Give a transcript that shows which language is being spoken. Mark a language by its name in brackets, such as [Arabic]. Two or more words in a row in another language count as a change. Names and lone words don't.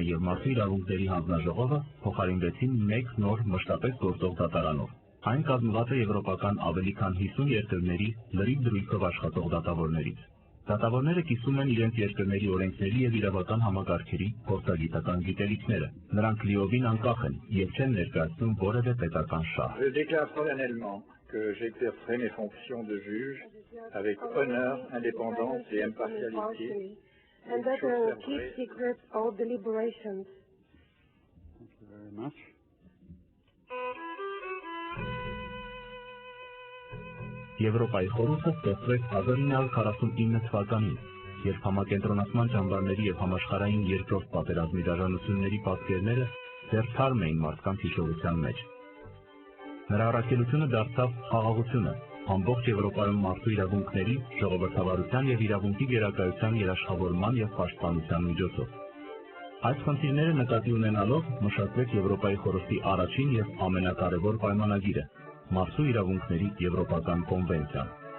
[Armenian] և Մարդու իրավունքների հանձնաժողովը փոխարինվեցին մեկ նոր մշտապես գործող դատարանով։ Այն կազմված է եվրոպական ավելի քան 50 երկրների լրիվ դրույթով աշխատող դատավորներից։ Դատավորները կիսում են իրենց երկրների օրենքների և իրավական համակարգերի փորձագիտական գիտելիքները։ Նրանք լիովին անկախ են և չեն ներկայացնում որևէ պետական շահ։ [French] Que j'exercerai mes fonctions de juge avec honneur, indépendance et impartialité. [English] And that I will keep secret all deliberations. Thank you very much. [Armenian] Եվրոպայի խորհուրդը ստեղծվեց 1949 թվականին, երբ համակենտրոնացման ճամբարների և համաշխարհային երկրորդ պատերազմի դաժանությունների պատկերները դեռ թարմ էին մարդկանց հիշողության մեջ։ Նրա առաքելությունը դարձավ խաղաղությունը, ամբողջ Եվրոպայում մարդու իրավունքների, ժողովրդավարության և իրավունքի գերակայության երաշխավորման և պաշտպանության միջոցով։ Այս խնդիրները նկատի ունենալով մշակվեց Եվրոպայի խորհրդի առաջին և ամենակարևոր պայմանագիրը՝ Մարդու իրավունքների Եվրոպական կոնվենցիան։